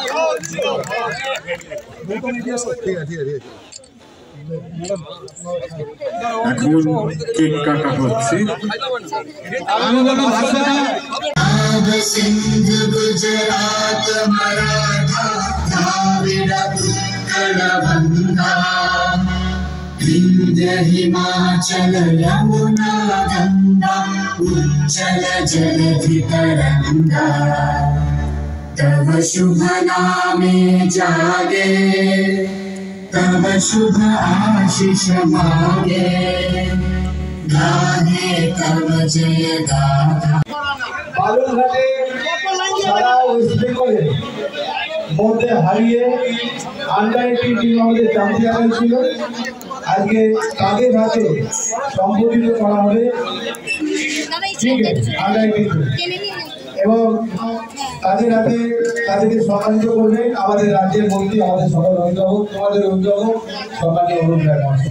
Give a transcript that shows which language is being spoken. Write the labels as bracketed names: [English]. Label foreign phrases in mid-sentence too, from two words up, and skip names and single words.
[Bangla] এখন কেক কাটা হচ্ছে। আমি বলবো ভাষাটা সিন্ধু গুজরাট মারাঠা দ্রাবিড় উৎকল গঙ্গা বিন্ধ্য হিমাচল যমুনা গঙ্গা উজ্জল জলধি তরঙ্গা তব শুভ নামে জাগে তব শুভ আশীষ মাগে গাহে তব জয় গাথা। বালুরঘাটে সারা ওয়েস্ট বেঙ্গলের মধ্যে হারিয়ে আন্ডার-18 টিম আমাদের চ্যাম্পিয়ন হয়েছিল। আজকে তাদের হাতে সম্বোধিত করা হবে আন্ডার-18 এবং তাদের হাতে তাদেরকে সম্মানিত করবেন আমাদের রাজ্যের মন্ত্রী, আমাদের সকল অভিভাবক, তোমাদের অভিভাবক সম্মানীয় অরূপ রায় মহাশয়।